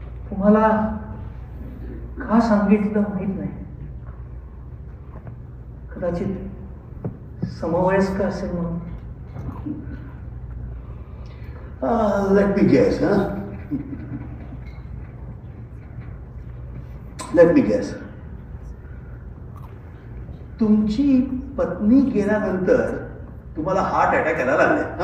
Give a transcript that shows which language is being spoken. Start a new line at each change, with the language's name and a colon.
Marathi: तुम्हाला का सांगितलं माहित नाही. कदाचित समवयस्क असेल म्हणून.
English: Let me guess, Let me guess.
Marathi: तुमची पत्नी गेल्यानंतर तुम्हाला हार्ट अटॅक यायला लागले.